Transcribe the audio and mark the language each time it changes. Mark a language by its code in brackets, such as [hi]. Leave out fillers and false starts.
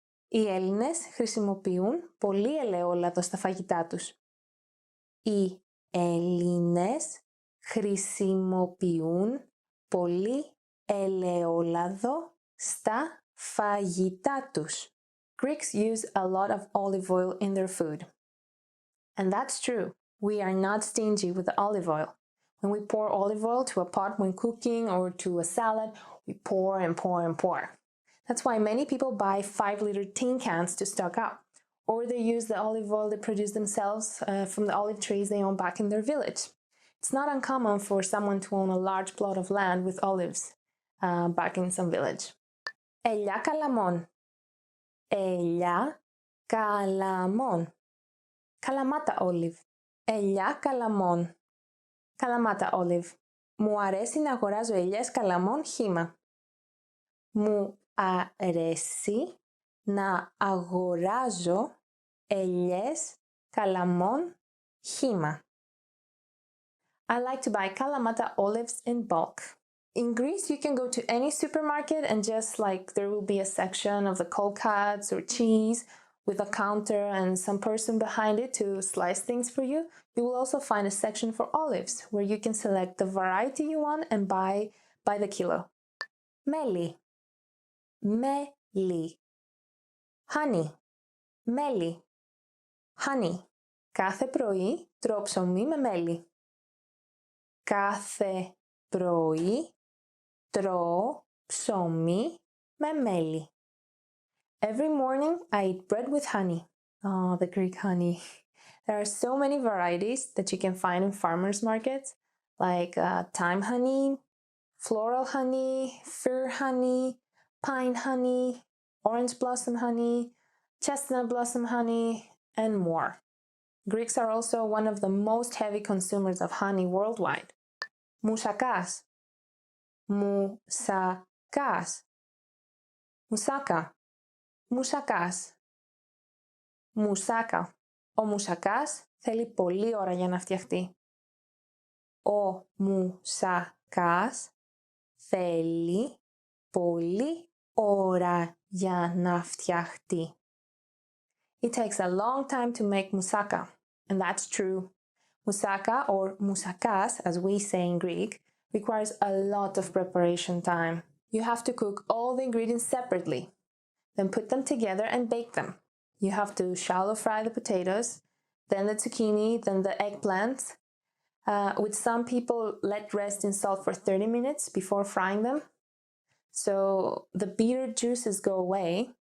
[el] Οι Έλληνες χρησιμοποιούν πολύ ελαιόλαδο στα φαγητά τους. Οι Έλληνες χρησιμοποιούν πολύ ελαιόλαδο στα φαγητά τους. [en] Greeks use a lot of olive oil in their food. And that's true. We are not stingy with the olive oil. When we pour olive oil to a pot when cooking or to a salad, we pour and pour and pour. That's why many people buy 5-liter tin cans to stock up. Or they use the olive oil they produce themselves from the olive trees they own back in their village. It's not uncommon for someone to own a large plot of land with olives back in some village. [el] Ελιά καλαμών. Ελιά καλαμών. Καλαμάτα olive. Ελιά καλαμών. Καλαμάτα olive. Μου αρέσει να αγοράζω ελιές καλαμών χύμα. Μου αρέσει να αγοράζω ελιές καλαμών χύμα. [en] I like to buy Kalamata olives in bulk. In Greece, you can go to any supermarket and just like there will be a section of the cold cuts or cheese with a counter and some person behind it to slice things for you. You will also find a section for olives where you can select the variety you want and buy by the kilo. [el] Μέλι. Μέλι. Honey. Μέλι. Honey. Κάθε πρωί τρώω ψωμί με μέλι. Κάθε πρωί τρώω ψωμί με μέλι. [en] Every morning I eat bread with honey. Oh, the Greek honey. There are so many varieties that you can find in farmers markets, like thyme honey, floral honey, fir honey, pine honey, orange blossom honey, chestnut blossom honey, and more. Greeks are also one of the most heavy consumers of honey worldwide. [el] Musakás. Musakás. Musaka. Musakás. Musaka. Ο μουσακάς θέλει πολλή ώρα για να φτιαχτεί. Ο μουσακάς θέλει πολλή ώρα για να φτιαχτεί. [en] It takes a long time to make moussaka, and that's true. Moussaka, or moussakas as we say in Greek, requires a lot of preparation time. You have to cook all the ingredients separately, then put them together and bake them. You have to shallow fry the potatoes, then the zucchini, then the eggplants, which some people let rest in salt for 30 minutes before frying them. So the bitter juices go away,